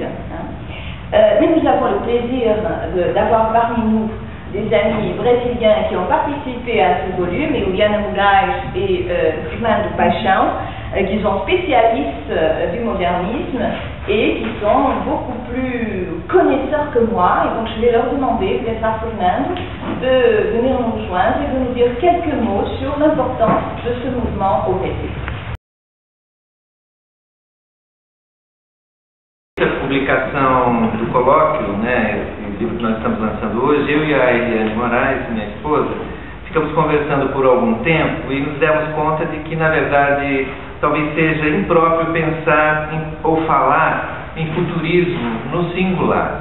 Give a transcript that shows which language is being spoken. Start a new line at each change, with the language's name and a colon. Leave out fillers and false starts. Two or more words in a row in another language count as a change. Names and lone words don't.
French: Mais nous avons le plaisir d'avoir parmi nous des amis brésiliens qui ont participé à ce volume, Juliana Moraes et Fernando Paixão, qui sont spécialistes du modernisme et qui sont beaucoup plus connaisseurs que moi. Et donc je vais leur demander, peut-être à Fernando, de venir nous rejoindre et de nous dire quelques mots sur l'importance de ce mouvement au Brésil.
Portuguese: A publicação do colóquio, né, o livro que nós estamos lançando hoje, eu e a Eliane Moraes, minha esposa, ficamos conversando por algum tempo e nos demos conta de que, na verdade, talvez seja impróprio pensar ou falar em futurismo no singular.